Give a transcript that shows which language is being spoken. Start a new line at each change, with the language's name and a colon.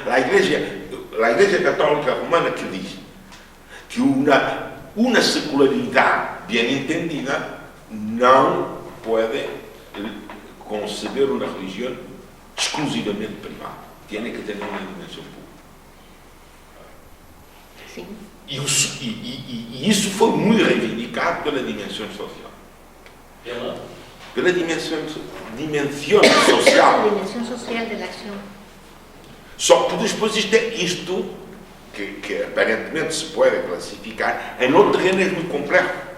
Portuguese: A Igreja Católica Romana que diz que uma secularidade bem entendida não pode conceber uma religião exclusivamente privada. Tem que ter uma dimensão pública.
Spanish: Sí.
Portuguese: E isso foi muito reivindicado pela dimensão social. Pela dimensão social.
Spanish: La dimensión social de la acción.
Portuguese: Só que depois isto que aparentemente se pode classificar, em outro terreno é muito complexo.